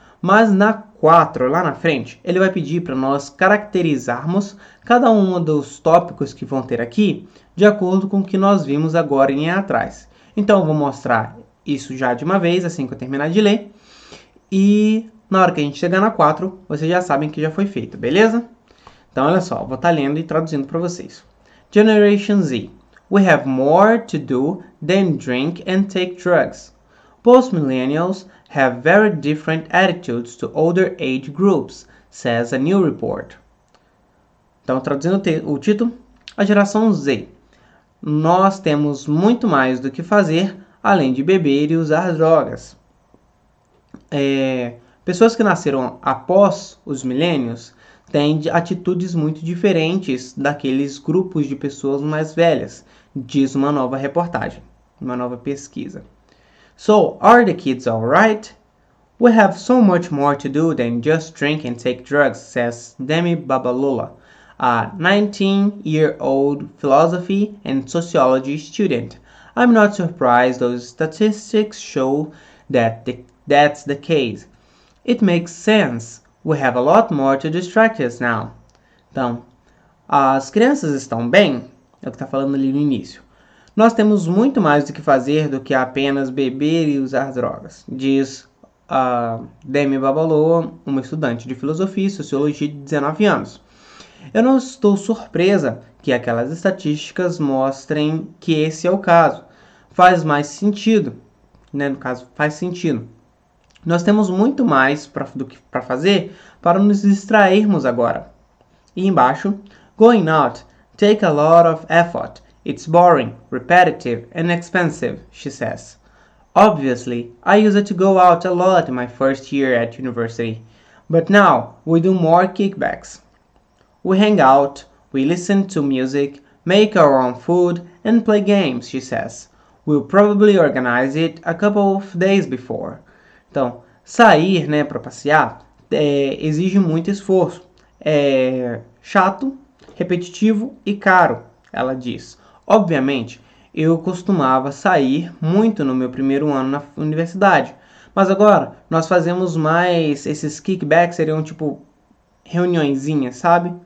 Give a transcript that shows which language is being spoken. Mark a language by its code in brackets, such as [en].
[pt] Mas na 4, lá na frente, ele vai pedir para nós caracterizarmos cada um dos tópicos que vão ter aqui, de acordo com o que nós vimos agora em atrás. Então, eu vou mostrar isso já de uma vez, assim que eu terminar de ler. E na hora que a gente chegar na 4, vocês já sabem que já foi feito, beleza? Então, olha só, eu vou estar lendo e traduzindo para vocês. [en] Generation Z. We have more to do than drink and take drugs. Post-millennials have very different attitudes to older age groups, says a new report. [pt] Então, traduzindo o título, a geração Z. Nós temos muito mais do que fazer, além de beber e usar drogas. Pessoas que nasceram após os milênios têm atitudes muito diferentes daqueles grupos de pessoas mais velhas, diz uma nova reportagem, uma nova pesquisa. [en] So, are the kids alright? We have so much more to do than just drink and take drugs, says Demi Babalola, a 19-year-old philosophy and sociology student. I'm not surprised those statistics show that that's the case. It makes sense. We have a lot more to distract us now. [pt] Então, as crianças estão bem? É o que está falando ali no início. Nós temos muito mais do que fazer do que apenas beber e usar drogas, diz Demi Babaloa, uma estudante de filosofia e sociologia de 19 anos. Eu não estou surpresa que aquelas estatísticas mostrem que esse é o caso. Faz mais sentido, né? No caso, faz sentido. Nós temos muito mais para fazer para nos distrairmos agora. E embaixo, [en] going out take a lot of effort. It's boring, repetitive, and expensive, she says. Obviously, I used to go out a lot in my first year at university, but now we do more kickbacks. We hang out, we listen to music, make our own food, and play games, she says. We'll probably organize it a couple of days before. [pt] Então, sair, né, para passear exige muito esforço. É chato, repetitivo e caro, ela diz. Obviamente, eu costumava sair muito no meu primeiro ano na universidade, mas agora nós fazemos mais, esses kickbacks seriam tipo reuniõezinhas, sabe?